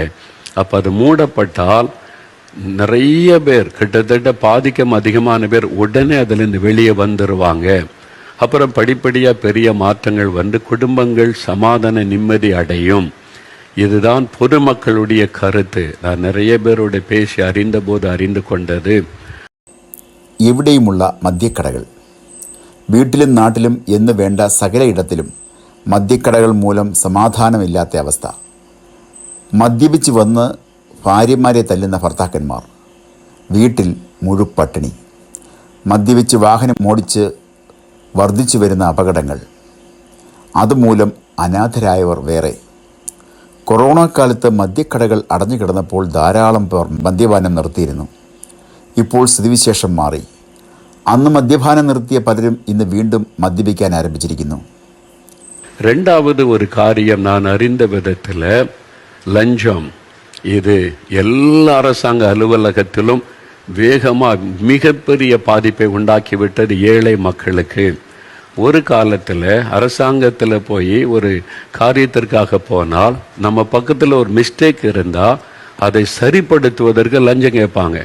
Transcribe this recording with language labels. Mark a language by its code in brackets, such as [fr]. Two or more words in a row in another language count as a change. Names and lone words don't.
[ta] அப்போ அது மூடப்பட்டால் நிறைய பேர், கிட்டத்தட்ட பாதிக்கும் அதிகமான பேர் உடனே அதிலிருந்து வெளியே வந்துடுவாங்க. அப்புறம் படிப்படியாக பெரிய மாற்றங்கள் வந்து குடும்பங்கள் சமாதான நிம்மதி அடையும். இதுதான் பொதுமக்களுடைய கருத்து. நான் நிறைய பேரோட பேசி அறிந்தபோது அறிந்து கொண்டது. [ml] ഇവിടെയുമുള്ള മദ്യക്കടകൾ, വീട്ടിലും നാട്ടിലും എന്ന് വേണ്ട സകലയിടത്തിലും മദ്യക്കടകൾ മൂലം സമാധാനമില്ലാത്ത അവസ്ഥ. മദ്യപിച്ച് വന്ന് ഭാര്യമാരെ തല്ലുന്ന ഭർത്താക്കന്മാർ, വീട്ടിൽ മുഴുപ്പട്ടിണി, മദ്യപിച്ച് വാഹനം ഓടിച്ച് വർദ്ധിച്ചു വരുന്ന അപകടങ്ങൾ, അതുമൂലം അനാഥരായവർ വേറെ. കൊറോണ കാലത്ത് മദ്യക്കടകൾ അടഞ്ഞു കിടന്നപ്പോൾ ധാരാളം പേർ മദ്യപാനം നിർത്തിയിരുന്നു. ഇപ്പോൾ സ്ഥിതിവിശേഷം മാറി. അന്ന് മദ്യപാനം നിർത്തിയ പലരും ഇന്ന് വീണ്ടും മദ്യപിക്കാൻ ആരംഭിച്ചിരിക്കുന്നു. [ta] ரெண்டாவது ஒரு காரியம் நான் அறிந்த விதத்தில் லஞ்சம், இது எல்லா அரசாங்க அலுவலகத்திலும் வேகமாக மிகப்பெரிய பாதிப்பை உண்டாக்கிவிட்டது ஏழை மக்களுக்கு. ஒரு காலத்தில் அரசாங்கத்தில் போய் ஒரு காரியத்திற்காக போனால் நம்ம பக்கத்தில் ஒரு மிஸ்டேக் இருந்தால் அதை சரிப்படுத்துவதற்கு லஞ்சம் கேட்பாங்க.